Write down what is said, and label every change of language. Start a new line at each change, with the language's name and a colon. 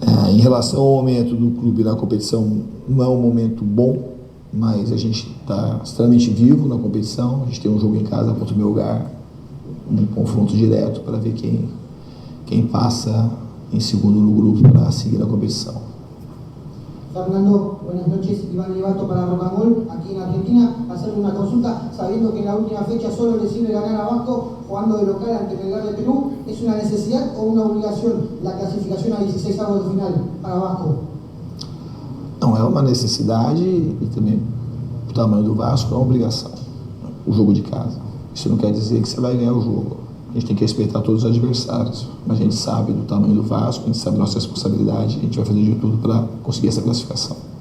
Portuguese: Em relação ao momento do clube na competição, não é um momento bom, mas a gente está extremamente vivo na competição, a gente tem um jogo em casa contra o Melgar, um confronto direto para ver quem passa em segundo no grupo para seguir a competição.
Spanish: Fernando, buenas noches. Iván Levato para Rocangol, aquí en Argentina. Hacerle una consulta, sabiendo que en la última fecha solo le sirve ganar a Vasco jugando de local ante Melgar de Perú, ¿es una necesidad o una obligación la clasificación a 16avos de final para Vasco?
Portuguese: Não, é uma necessidade e também o tamanho do Vasco é uma obrigação, o jogo de casa. Isso não quer dizer que você vai ganhar o jogo. A gente tem que respeitar todos os adversários, mas a gente sabe do tamanho do Vasco, a gente sabe da nossa responsabilidade, a gente vai fazer de tudo para conseguir essa classificação.